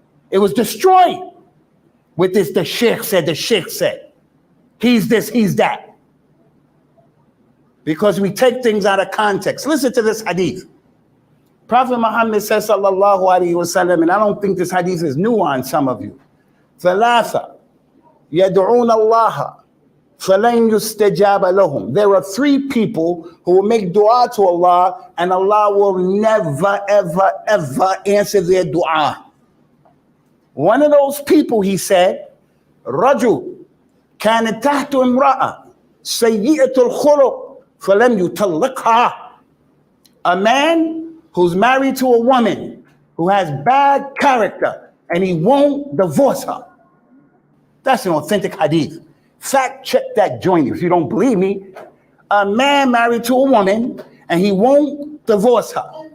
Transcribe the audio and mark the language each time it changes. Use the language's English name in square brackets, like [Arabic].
[English] It was destroyed with this, the sheikh said, he's this, he's that. Because we take things out of context. Listen to this hadith. Prophet Muhammad says, sallallahu alaihi wasallam, and I don't think this hadith is new on some of you. [Arabic] ثلاثة يدعون الله فلن يستجاب لهم. [English] There are three people who will make dua to Allah, and Allah will never, ever, ever answer their dua. One of those people, he said, [Arabic] رجل كان تحت امرأة سيئة الخلق فلم يطلقها. [English] A man who's married to a woman who has bad character and he won't divorce her. That's an authentic hadith. Fact check that joint if you don't believe me. A man married to a woman and he won't divorce her.